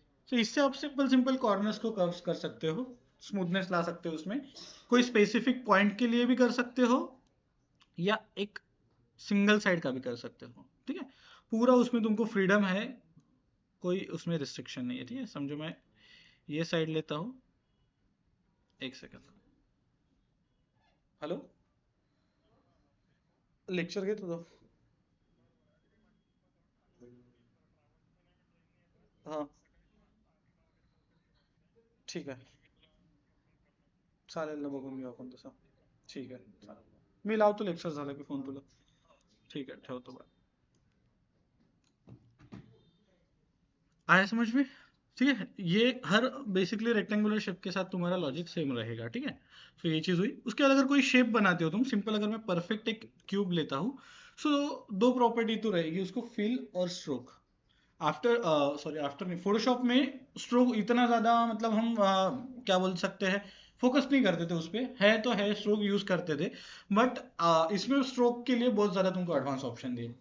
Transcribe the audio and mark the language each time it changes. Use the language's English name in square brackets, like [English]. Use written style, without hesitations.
[Hindi] तो इससे आप सिंपल सिंपल कॉर्नर्स को कर्व्स कर सकते हो, स्मूथनेस ला सकते हो उसमें, कोई स्पेसिफिक पॉइंट के लिए भी कर सकते हो या एक सिंगल साइड का भी कर सकते हो, ठीक है। पूरा उसमें तुमको फ्रीडम है, कोई उसमें रिस्ट्रिक्शन नहीं है, ठीक है। समझो मैं ये साइड लेता हूँ, [Marathi] एक सेकंड, हेलो, लेक्चर घेत होतो, हाँ ठीक आहे, चालेल ना, बघून घेऊ आपण तसं, ठीक आहे चालेल, मी लावतो लेक्चर झालं की फोन तुला, ठीक आहे ठेवतो, बाय। [Hindi] आया समझ में, ठीक है। ये हर बेसिकली रेक्टेंगुलर शेप के साथ तुम्हारा लॉजिक सेम रहेगा, ठीक है। तो ये चीज हुई। उसके बाद अगर कोई शेप बनाते हो तुम सिंपल, अगर मैं परफेक्ट एक क्यूब लेता हूँ, सो दो प्रॉपर्टी तो रहेगी उसको, फिल और स्ट्रोक। आफ्टर सॉरी आफ्टर नहीं, फोटोशॉप में स्ट्रोक इतना ज्यादा मतलब हम क्या बोल सकते हैं, फोकस नहीं करते थे उस पे, है तो है, स्ट्रोक यूज करते थे, बट इसमें स्ट्रोक के लिए बहुत ज्यादा तुमको एडवांस ऑप्शन दिए।